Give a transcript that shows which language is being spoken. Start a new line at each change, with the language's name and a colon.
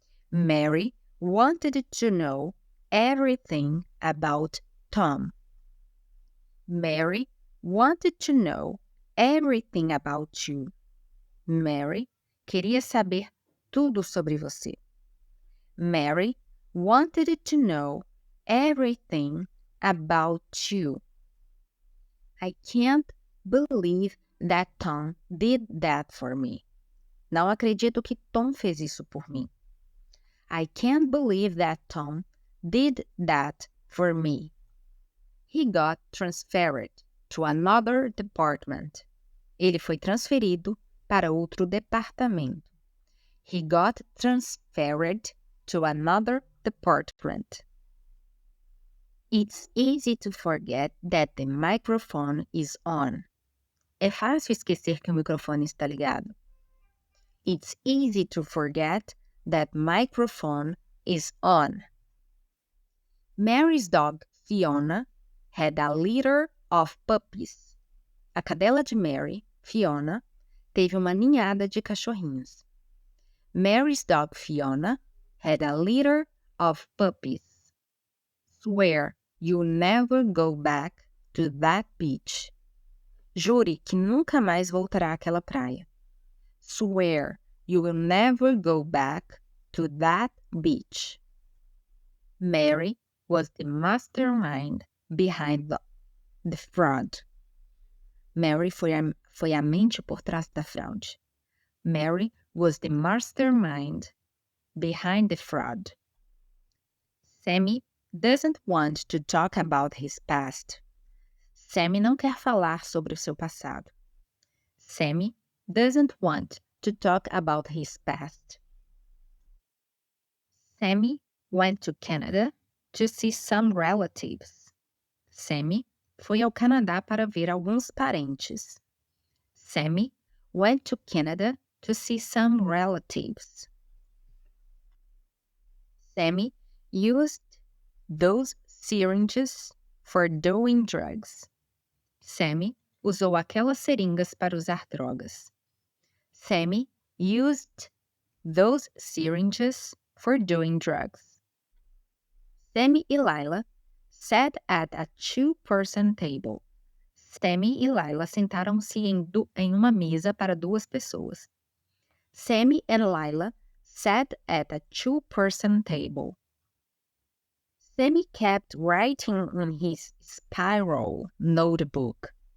English: Mary wanted to know everything about Tom. Mary wanted to know everything about you.
Portuguese: Mary queria saber tudo sobre você.
English: Mary wanted to know everything about you. I can't believe that Tom did that for me.
Portuguese: Não acredito que Tom fez isso por mim.
English: I can't believe that Tom did that for me. He got transferred to another department.
Portuguese: Ele foi transferido para outro departamento.
English: He got transferred to another department. It's easy to forget that the microphone is on.
Portuguese: É fácil esquecer que o microfone está ligado.
English: It's easy to forget that microphone is on. Mary's dog, Fiona, had a litter of puppies.
Portuguese: A cadela de Mary, Fiona, teve uma ninhada de cachorrinhos.
English: Mary's dog, Fiona, had a litter of puppies. Swear you'll never go back to that beach.
Portuguese: Jure que nunca mais voltará àquela praia.
English: Swear you will never go back to that beach. Mary was the mastermind behind the fraud.
Portuguese: Mary foi a mente por trás da fraude.
English: Mary was the mastermind behind the fraud. Sammy doesn't want to talk about his past.
Portuguese: Sammy não quer falar sobre o seu passado.
English: Sammy doesn't want to talk about his past. Sammy went to Canada to see some relatives.
Portuguese: Sammy foi ao Canadá para ver alguns parentes.
English: Sammy went to Canada to see some relatives. Sammy used those syringes for doing drugs.
Portuguese: Sammy usou aquelas seringas para usar drogas.
English: Sammy used those syringes for doing drugs. Sammy e Lila sat at a two-person table.
Portuguese: Sammy e Lila sentaram-se em uma mesa para duas pessoas.
English: Sammy and Lila sat at a two-person table. Sammy kept writing on his spiral notebook.